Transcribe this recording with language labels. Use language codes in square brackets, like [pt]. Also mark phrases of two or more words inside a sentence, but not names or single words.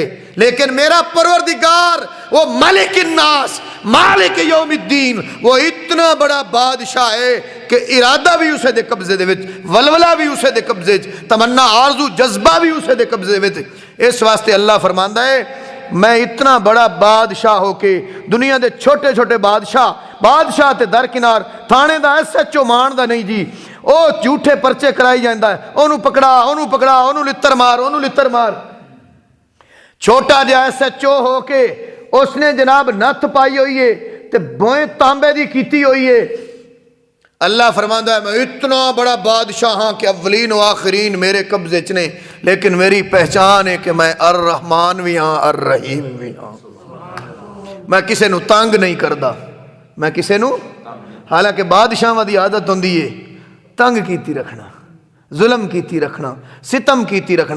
[pa] لیکن میرا پروردگار وہ [ar] ملک الناس، مالک یوم الدین، [pa] وہ اتنا بڑا بادشاہ ہے کہ ارادہ بھی اسے دے قبضے دے وچ، ولولہ بھی اسے دے قبضے وچ، تمنا، آرزو، جذبہ بھی اسے دے قبضے وچ۔ اس واسطے اللہ فرماندا ہے میں اتنا بڑا بادشاہ ہو کے دنیا دے چھوٹے چھوٹے بادشاہ تے درکنار، تھانے دا SHO ماندا نہیں جی، او جھوٹے پرچے کرائی جاندا ہے، اونوں پکڑا، اونوں لتر مار۔ چھوٹا جہا SHO ہو کے اس نے جناب نتھ پائی ہوئی ہے تے بوئیں تانبے دی کیتی ہوئی ہے۔ اللہ فرماندا ہے میں اتنا بڑا بادشاہ ہاں کہ [ar] اولین و آخرین [pa] میرے قبضے چ نے، لیکن میری پہچان ہے کہ میں الرحمن بھی ہاں، الرحیم بھی ہاں۔ میں کسے نو تنگ نہیں کردا، میں کسے نو، حالانکہ بادشاہاں دی عادت ہوندی ہے تنگ کیتی رکھنا، ظلم کیتی رکھنا، ستم کیتی رکھنا۔